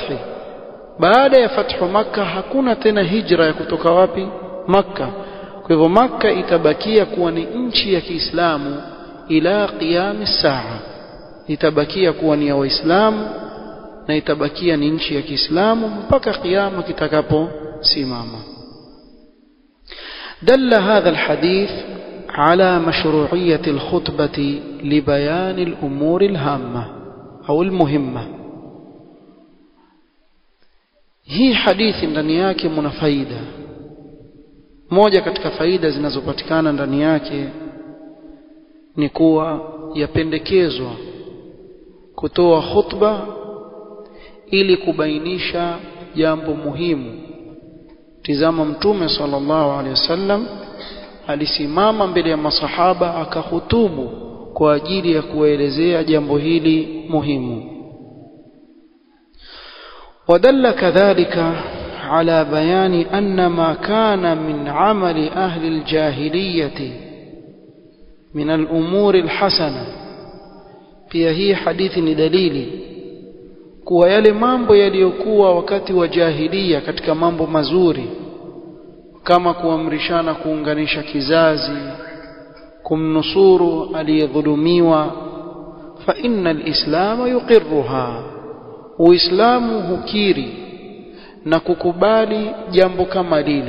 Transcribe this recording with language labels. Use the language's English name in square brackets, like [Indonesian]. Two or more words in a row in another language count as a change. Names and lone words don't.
[Swahili] Baada ya fathu Makka hakuna tena hijra ya kutoka wapi? Makka. Kwa hivyo Makka itabakia kuwa ni nchi ya Kiislamu ila [Arabic] قيام الساعة. [Swahili] Itabakia kuwa ni ya Waislamu na itabakia ni nchi ya Kiislamu mpaka kiyama kitakaposimama. [Arabic] دل هذا الحديث على مشروعية الخطبة لبيان الأمور الهامة أو المهمة. هي حديث [Swahili] ndani yake mna faida. Moja katika faida zinazopatikana ndani yake ni kuwa yapendekezwa kutoa khutba ili kubainisha jambo muhimu. Tizama Mtume [Arabic] صلى الله عليه وسلم [Swahili] alisimama mbele ya masahaba akahutubu kwa ajili ya kuelezea jambo hili muhimu. [Arabic] ودل كذلك على بيان أن ما كان من عمل أهل الجاهلية من الأمور الحسنة. [Swahili] pia hii hadithi ni dalili kuwa yale mambo yaliyokuwa wakati wa jahiliya katika mambo mazuri, kama kuamrishana kuunganisha kizazi, kumnusuru aliyedhulumiwa, [Arabic] فإن الإسلام يقرها, [Swahili] uislamu hukiri na kukubali jambo kama lile.